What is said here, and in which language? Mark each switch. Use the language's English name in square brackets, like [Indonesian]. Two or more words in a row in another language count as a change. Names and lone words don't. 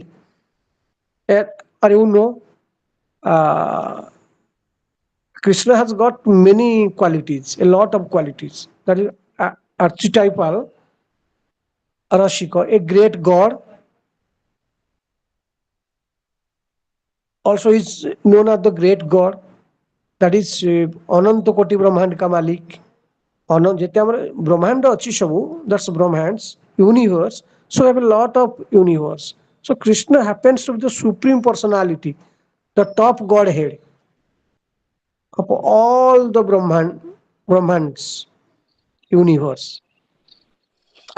[English] Or you know, uh, Krishna has got many qualities, a lot of qualities. That is archetypal Rashika, a great god. Also is known as the great god. That is [Hindi] अनंत कोटि ब्रह्मांड का मालिक। [Odia] ଯେତେ ଆମର ବ୍ରହ୍ମାଣ୍ଡ ଅଛି ସବୁ, [English] that's brahmands, universe. So we have a lot of universe. So Krishna happens to be the supreme personality, the top godhead of all the Brahmands universe. I